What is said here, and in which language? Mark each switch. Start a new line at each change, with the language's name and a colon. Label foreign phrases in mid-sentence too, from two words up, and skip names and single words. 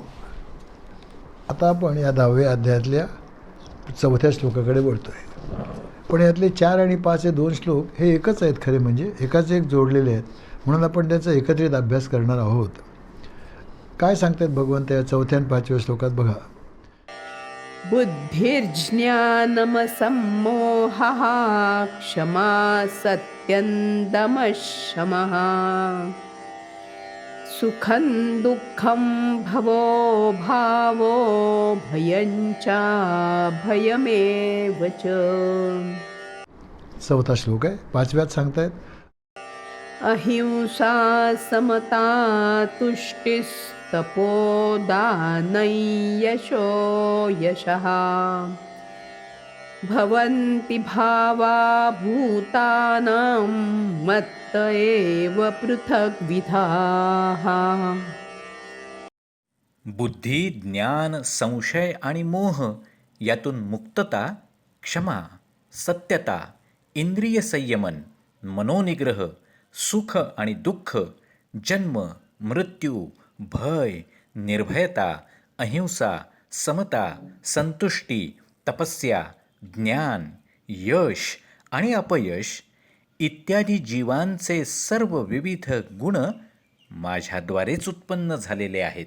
Marathi: आता आपण या 10व्या अध्यायातल्या 4थ्या श्लोकाकडे बोलतोय. पण यातले 4 आणि 5 हे 2 श्लोक हे एकच आहेत. खरे म्हणजे एकाच एक जोडलेले आहेत, म्हणून आपण त्याचा एकत्रित अभ्यास करणार आहोत. काय सांगतात भगवंत या 4थ्या आणि 5व्या श्लोकात बघा.
Sanskrit: बुद्धिर्ज्ञानमसम्मोहः क्षमा सत्यं दमः शमः सुखं दुःखं भवो भावो भयं च भयमेव च.
Marathi: 4था श्लोक आहे. 5व्यात सांगतायत
Sanskrit: अहिंसा समता तुष्टिस्तपोदानं यशो यशः भवन्ति भावा भूतानां मत्त एव पृथग्विधाः.
Marathi: बुद्धी, ज्ञान, संशय आणि मोह यातून मुक्तता, क्षमा, सत्यता, इंद्रिय संयमन, मनोनिग्रह, सुख आणि दुःख, जन्म, मृत्यू, भय, निर्भयता, अहिंसा, समता, संतुष्टी, तपस्या, ज्ञान, यश आणि अपयश इत्यादी जीवांचे सर्व विविध गुण माझ्याद्वारेच उत्पन्न झालेले आहेत.